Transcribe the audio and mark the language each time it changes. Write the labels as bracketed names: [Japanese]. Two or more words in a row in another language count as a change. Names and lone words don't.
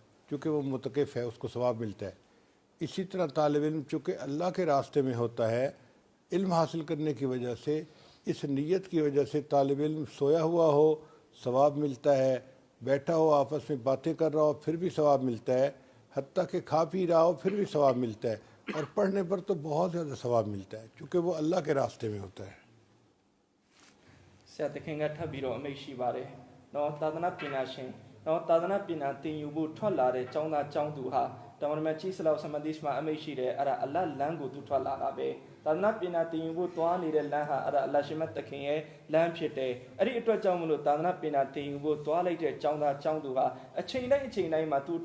[Urdu] چونکہ وہ معتکف ہے اس کو ثواب ملتا ہے اسی طرح طالب علم چونکہ اللہ کے راستے میں ہوتا ہے علم حاصل کرنے کی وجہ سے اس نیت کی وجہ سے طالب علم سویا ہوا ہو ثواب ملتا ہے بیٹھا ہو آپس میں باتیں کر رہا ہو پھر بھی ثواب ملتا ہے حتی کہ کھا پی رہا ہو پھر بھی ثواب ملتا ہے اور پڑھنے پر تو بہت زیادہ ثواب ملتا ہے کیونکہ وہ اللہ کے راستے میں ہوتا ہے [Burmese] ဆရာတခင်ကထပ်ပြီးတော့အမိန့်ရှိပါတယ်နော်သာသနာပညာရှင်နော်သာသနာပညာသင်ယူဖို့ထွက်လာတဲ့ကျောင်းသားကျောင်းသူဟာတမန်တော်မြတ်ကြီးဆလောဆမ်မဒီစ်မှာအမိန့်ရှိတယ်အဲ့ဒါအလ္လာဟ်လမ်းကိုသူထွက်လာတာပဲသာသနာပ ညာသင်ယူဖို့တွားနေတဲ့လမ်းဟာအဲ့ဒါအလ္လာဟ်ရှိမတ်တခင်ရဲ့လမ်းဖြစ်တယ်အဲ့ဒီအတွက်ကြောင့်မလို့သာသနာပညာသင်ယူဖို့တွားလိုက်တဲ့ကျောင်းသားကျောင်းသူဟာအချိန်တိုင်းမှာသူ့အတွက်